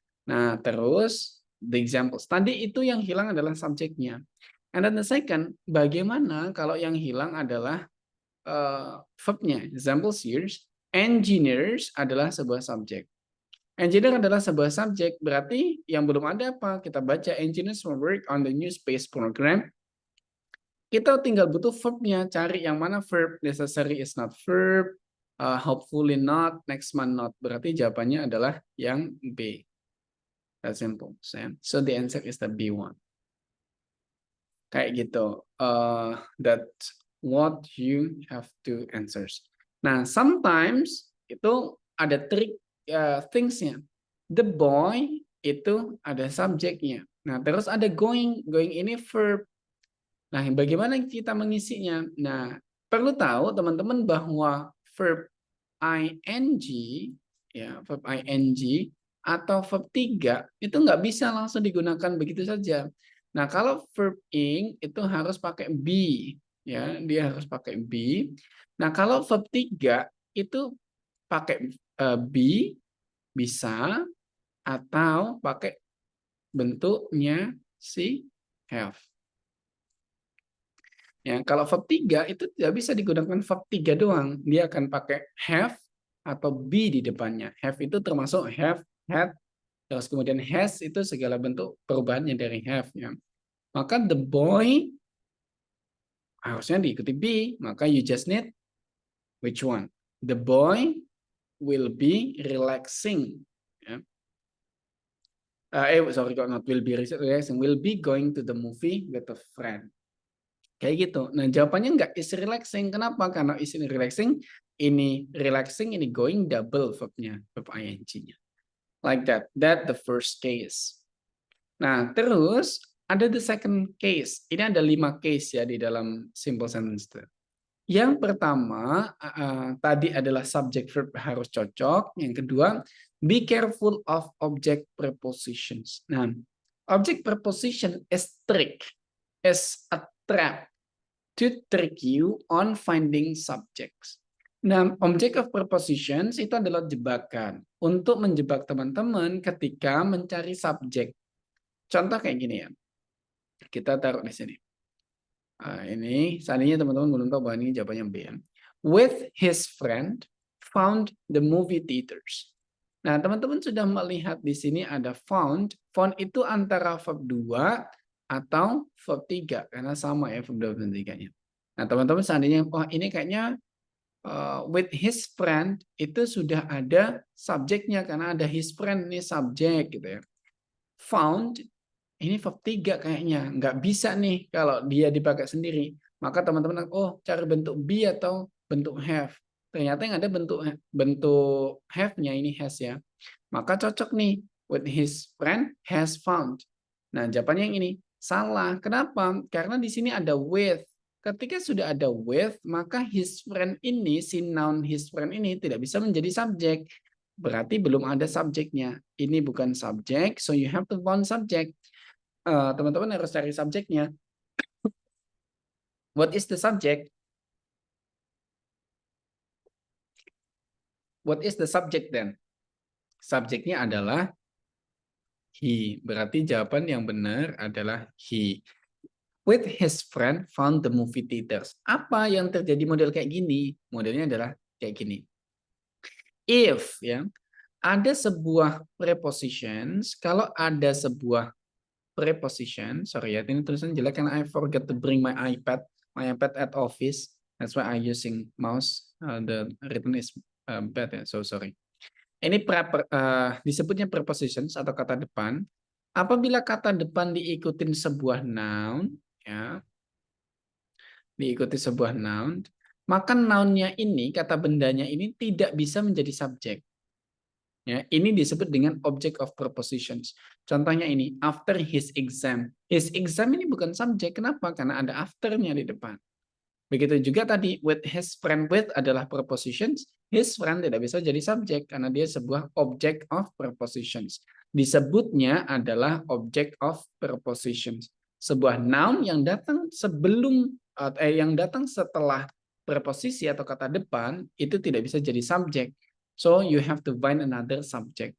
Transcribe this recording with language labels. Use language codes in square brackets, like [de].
[id] Nah, terus [en] the examples. [id] Tadi itu yang hilang adalah subjeknya. [en] And then the second, [id] bagaimana kalau yang hilang adalah verbnya? [en] Examples here, [id] engineers adalah sebuah subjek. Engineer adalah sebuah subjek, berarti yang belum ada apa? Kita baca [en] engineers will work on the new space program. [id] Kita tinggal butuh verbnya, cari yang mana [en] verb, necessary is not verb, hopefully not, next month not. [id] Berarti jawabannya adalah yang B. [en] That's simple. So the answer is the B1. [id] Kayak gitu. [en] That's what you have to answers. [id] Nah, [en] sometimes [id] itu ada trik thingsnya. The boy itu ada subjeknya. Nah, terus ada going. Going ini verb. Nah, bagaimana kita mengisinya? Nah, perlu tahu teman-teman bahwa verb ing, ya, verb ing atau verb 3 itu nggak bisa langsung digunakan begitu saja. Nah, kalau verb ing itu harus pakai be, ya, dia harus pakai be. Nah, kalau verb 3 itu pakai be bisa atau pakai bentuknya si have. Ya, kalau verb 3 itu tidak bisa digunakan verb 3 doang. Dia akan pakai have atau be di depannya. Have itu termasuk have, had, terus kemudian has itu segala bentuk perubahannya dari have. Ya. Maka the boy harusnya diikuti be. [en] Maka you just need which one? The boy will be relaxing. Ya. Sorry, not will be relaxing. Will be going to the movie with a friend. [id] Kayak gitu. Nah, jawabannya enggak is relaxing. Kenapa? Karena is relaxing, ini relaxing, ini going, double verbnya, verb ing-nya. [en] Like that. That the first case. [id] Nah, terus ada [en] the second case. [id] Ini ada 5 case ya di dalam simple sentence. Yang pertama, tadi adalah subject verb harus cocok. Yang kedua, [en] be careful of object prepositions. Nah, object preposition is trick, is a trap to trick you on finding subjects. [id] Nah, object of prepositions itu adalah jebakan untuk menjebak teman-teman ketika mencari subjek. Contoh kayak gini ya. Kita taruh di sini. Ini seandainya teman-teman belum tahu bahwa ini jawabannya B. [en] With his friend found the movie theaters. [id] Nah, teman-teman sudah melihat di sini ada found. Found itu antara verb 2 atau verb 3 karena sama ya verb 2 dan 3-nya. Nah, teman-teman seandainya ini kayaknya with his friend itu sudah ada subjeknya karena ada his friend ini subjek gitu ya. Found ini verb 3 kayaknya nggak bisa nih kalau dia dipakai sendiri. Maka teman-teman cari bentuk be atau bentuk have. Ternyata yang ada bentuk have-nya ini has ya. Maka cocok nih with his friend has found. Nah, jawabannya yang ini salah. Kenapa? Karena di sini ada with. Ketika sudah ada with, maka his friend ini, si noun his friend ini tidak bisa menjadi subjek. Berarti belum ada subjeknya. Ini bukan subjek, [en] so you have to find subject. [id] Teman-teman harus cari subjeknya. [en] What is the subject? What is the subject then? [id] Subjeknya adalah he. Berarti jawaban yang benar adalah he. [en] With his friend found the movie theaters. [id] Apa yang terjadi model kayak gini? Modelnya adalah kayak gini. If ya ada sebuah prepositions, kalau ada sebuah preposition, sorry ya, ini tulisan jelek karena [en] I forget to bring my iPad at office. That's why I using mouse. The written is bad ya, so sorry. [id] Ini disebutnya prepositions atau kata depan. Apabila kata depan diikutin sebuah noun, ya, diikuti sebuah noun, maka nounnya ini, kata bendanya ini tidak bisa menjadi subjek. Ya, ini disebut dengan object of prepositions. Contohnya ini, [en] after his exam. [id] His exam ini bukan subjek. Kenapa? Karena ada after-nya di depan. Begitu juga tadi, with his friend with adalah prepositions. His friend tidak bisa jadi subjek karena dia sebuah object of prepositions. Disebutnya adalah object of prepositions. Sebuah noun yang datang yang datang setelah preposisi atau kata depan itu tidak bisa jadi subjek. [en] So you have to find another subject.